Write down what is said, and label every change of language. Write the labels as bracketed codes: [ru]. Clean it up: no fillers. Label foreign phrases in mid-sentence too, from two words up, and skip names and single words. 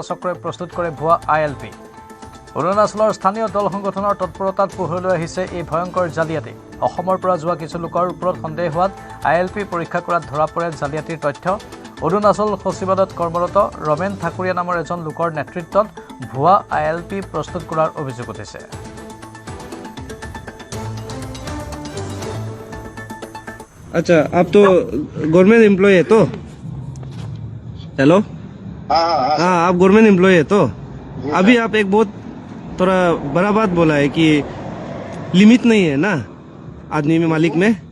[as] চক্ৰই প্ৰস্তুত কৰে ভুৱা ILP অৰুণাচলৰ স্থানীয় দল সংগঠনৰ তৎপৰতাত পোহৰলৈ আহিছে এই ভয়ংকৰ জালিয়াতি অসমৰ পৰা যোৱা কিছু লোকৰ ওপৰত সন্দেহ হোৱাত ILP পৰীক্ষা কৰাত ধৰা পৰে জালিয়াতিৰ তথ্য অৰুণাচল সচিবালয়ত কৰ্মৰত ৰমেন ঠাকুৰীয়া নামৰ এজন লোকৰ নেতৃত্বত ভুৱা ILP প্ৰস্তুত কৰাৰ অভিযোগ উঠিছে [hi] अच्छा आप तो [en] government employee [hi] है तो हेलो हाँ आप [en] government employee [hi] है तो अभी आप एक बहुत थोड़ा बड़ा बात बोला है कि लिमिट नहीं है ना आदमी में मालिक में